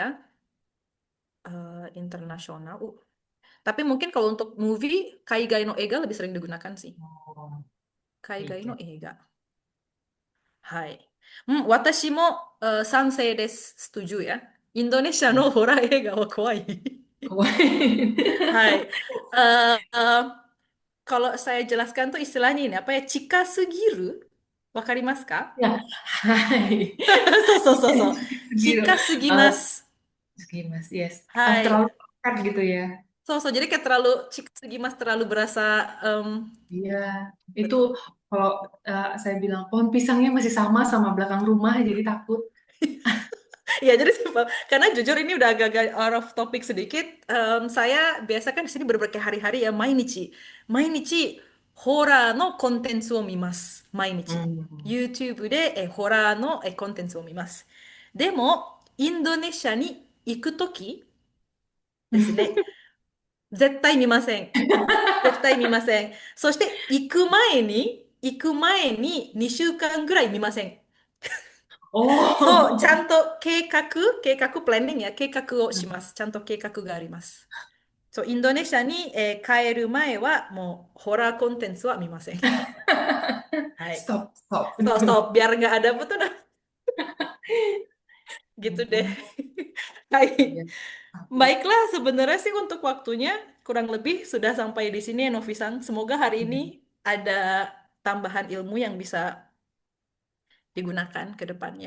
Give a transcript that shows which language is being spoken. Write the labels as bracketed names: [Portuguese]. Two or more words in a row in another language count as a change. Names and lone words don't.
[Indonesian] Internasional. Tapi mungkin kalau untuk movie, [Japanese] 海外の映画 [Indonesian] lebih sering digunakan sih. Oh, [Japanese] 海外の [Indonesian] iya. [Japanese] 映画。はい. 私も賛成です. [Indonesian] Setuju ya. [Japanese] インドネシアのホラー映画は怖い. Kawaii. Hai. [Indonesian] Eh, eh, Kalau saya jelaskan tuh istilahnya ini apa ya? [Japanese] 近すぎる。分かりますか? [Indonesian] Ya, hai. [Japanese] そうそうそうそう. [Indonesian] Segitu. [Japanese] Chika Eh, sugimasu. segi mas, yes. Hai. [Indonesian] Terlalu dekat gitu ya. [Japanese] そうそう [Indonesian] jadi kayak terlalu [Japanese] 近すぎます [Indonesian] terlalu berasa Iya, itu ber- kalau saya bilang pohon pisangnya masih sama sama belakang rumah, jadi takut. Ya, jadi simpel. Karena jujur ini udah agak-agak [English] out of topic [Indonesian] sedikit. Saya biasa kan di sini berbagai hari-hari ya, [Japanese] mainichi. Mainichi, ホラーのコンテンツを見ます。毎日. Hmm. YouTube でホラーのコンテンツを見ます。でも、インドネシアに行くときですね、絶対見ません。絶対見ません。そして、行く前に2週間ぐらい見ません。そう、ちゃ Oh, んとプランニングや計画をします。ちゃんと計画があります。そう、インドネシアに、帰る前は、もう、ホラーコンテンツは見ません。はい。 [English] stop, stop. [Japanese] そう、 [Indonesian] そう、biar nggak ada betul dah. Gitu deh. Ampun. [Japanese] Hai. [Indonesian] Iya, takut. Baiklah, sebenarnya sih untuk waktunya kurang lebih sudah sampai di sini ya, Novi-san. Semoga hari ini Hmm. ada tambahan ilmu yang bisa digunakan ke depannya.